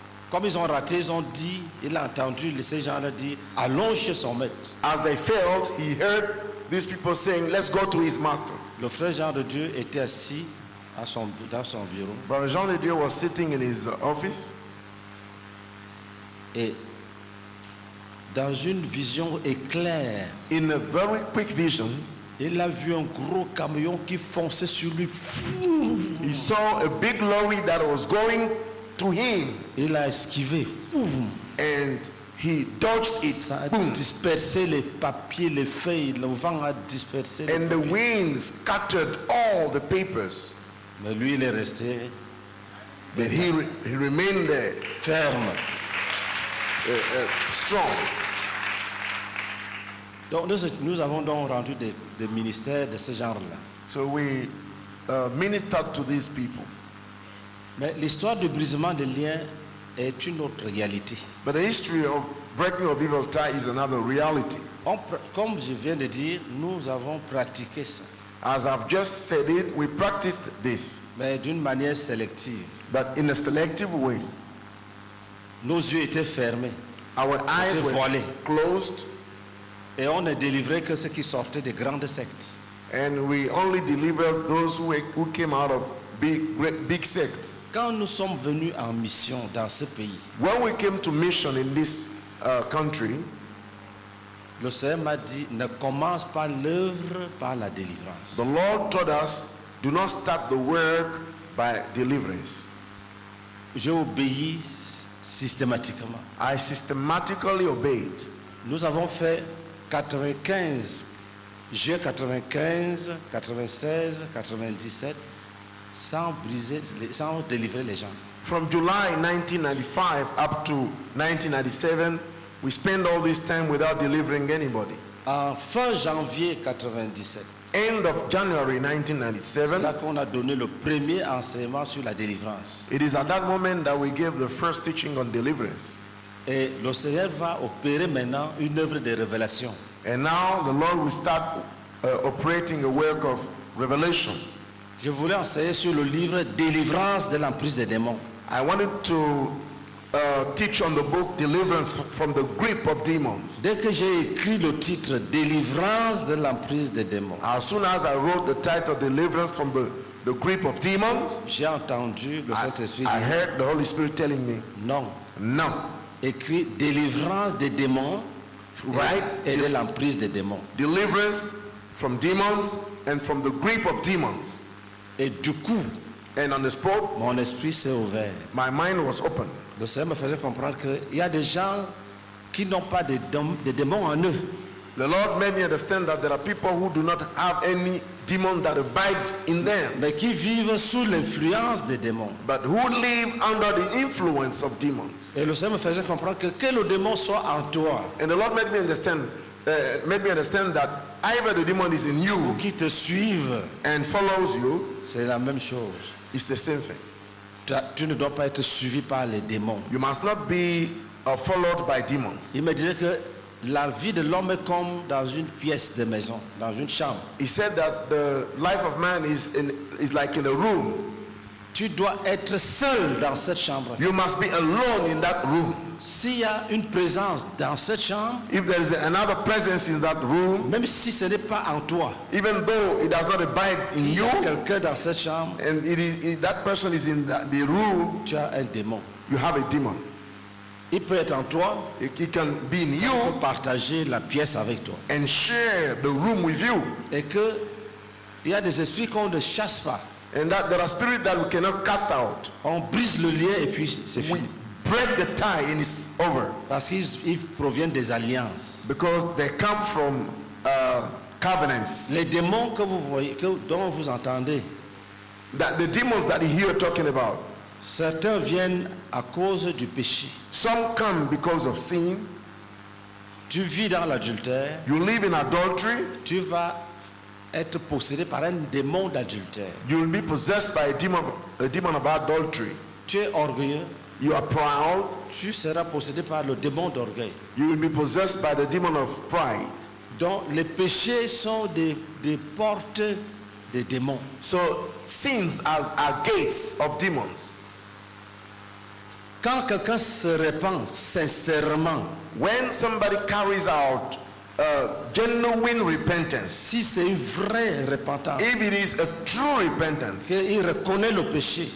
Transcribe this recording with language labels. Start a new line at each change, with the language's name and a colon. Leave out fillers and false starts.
French: Comme ils ont raté, ils ont dit, il a entendu ces gens-là dire, allons chez son maître.
English: As they failed, he heard these people saying, let's go to his master.
French: Le frère Jean de Dieu était assis dans son bureau.
English: Brother Jean de Dieu was sitting in his office,
French: Et dans une vision éclair,
English: in a very quick vision,
French: il a vu un gros camion qui fonçait sur lui.
English: he saw a big lorry that was going to him,
French: Il a esquivé.
English: and he dodged it.
French: Ça a Boom. dispersé les papiers, les feuilles. Le vent a dispersé les
English: And the
French: papiers.
English: wind scattered all the papers.
French: Mais lui, il est resté
English: But he remained there,
French: ferme.
English: strong.
French: Donc nous avons donc rendu des ministères de ce genre-là.
English: So we ministered to these people.
French: Mais l'histoire du brisement des liens est une autre réalité.
English: But the history of breaking of evil tie is another reality.
French: Comme je viens de dire, nous avons pratiqué ça,
English: As I've just said it, we practiced this,
French: mais d'une manière sélective.
English: but in a selective way.
French: Nos yeux étaient fermés
English: Our eyes
French: Étaient
English: were
French: voilés.
English: closed,
French: et on ne délivrait que ceux qui sortaient des grandes sectes.
English: and we only delivered those who came out of big sects.
French: Quand nous sommes venus en mission dans ce pays,
English: When we came to mission in this country,
French: le Seigneur m'a dit, ne commence pas l'œuvre par la délivrance.
English: the Lord told us, do not start the work by deliverance.
French: J'ai obéi systématiquement.
English: I systematically obeyed.
French: Nous avons fait 95, juin 95, 96, 97, sans délivrer les gens.
English: From July 1995 up to 1997, we spent all this time without delivering anybody.
French: En fin janvier 97,
English: End of January 1997,
French: c'est là qu'on a donné le premier enseignement sur la délivrance.
English: it is at that moment that we gave the first teaching on deliverance.
French: Et le Seigneur va opérer maintenant une œuvre de révélation.
English: And now the Lord will start operating a work of revelation.
French: Je voulais enseigner sur le livre Délivrance de l'emprise des démons.
English: I wanted to teach on the book Deliverance from the Grip of Demons.
French: Dès que j'ai écrit le titre Délivrance de l'emprise des démons,
English: As soon as I wrote the title Deliverance from the Grip of Demons,
French: j'ai entendu le Saint-Esprit
English: I
French: dire
English: heard the Holy Spirit telling me,
French: non.
English: no,
French: Écrit Délivrance des démons
English: right?
French: et de l'emprise des démons.
English: Deliverance from demons and from the grip of demons.
French: Et du coup,
English: And on the spot,
French: mon esprit s'est ouvert.
English: my mind was open.
French: Le Seigneur me faisait comprendre qu'il y a des gens qui n'ont pas de démons en eux.
English: The Lord made me understand that there are people who do not have any demon that abides in them,
French: Mais qui vivent sous l'influence des démons.
English: but who live under the influence of demons.
French: Et le Seigneur me faisait comprendre que le démon soit en toi,
English: And the Lord made me understand that either the demon is in you
French: qui te suivent,
English: and follows you,
French: c'est la même chose.
English: it's the same thing.
French: Tu ne dois pas être suivi par les démons.
English: You must not be followed by demons.
French: Il me disait que la vie de l'homme est comme dans une pièce de maison, dans une chambre.
English: He said that the life of man is like in a room.
French: Tu dois être seul dans cette chambre.
English: You must be alone in that room.
French: S'il y a une présence dans cette chambre,
English: If there is another presence in that room,
French: même si ce n'est pas en toi,
English: even though it does not abide in
French: il y
English: you,
French: a quelqu'un dans cette chambre,
English: and that person is in the room,
French: tu as un démon.
English: you have a demon.
French: Il peut être en toi,
English: It can be in
French: il
English: you
French: peut partager la pièce avec toi.
English: and share the room with you.
French: Et que il y a des esprits qu'on ne chasse pas.
English: And that there are spirits that we cannot cast out.
French: On brise le lien et puis c'est
English: We
French: fini.
English: break the tie and it's over.
French: Parce qu'ils proviennent des alliances.
English: Because they come from covenants.
French: Les démons que vous voyez, dont vous entendez,
English: That the demons that you hear talking about,
French: certains viennent à cause du péché.
English: some come because of sin.
French: Tu vis dans l'adultère,
English: You live in adultery.
French: tu vas être possédé par un démon d'adultère.
English: You will be possessed by a demon of adultery.
French: Tu es orgueilleux,
English: You are proud.
French: tu seras possédé par le démon d'orgueil.
English: You will be possessed by the demon of pride.
French: Donc les péchés sont des portes des démons.
English: So sins are gates of demons.
French: Quand quelqu'un se répand sincèrement,
English: When somebody carries out genuine repentance,
French: si c'est une vraie repentance,
English: if it is a true repentance,
French: qu'il reconnaît le péché,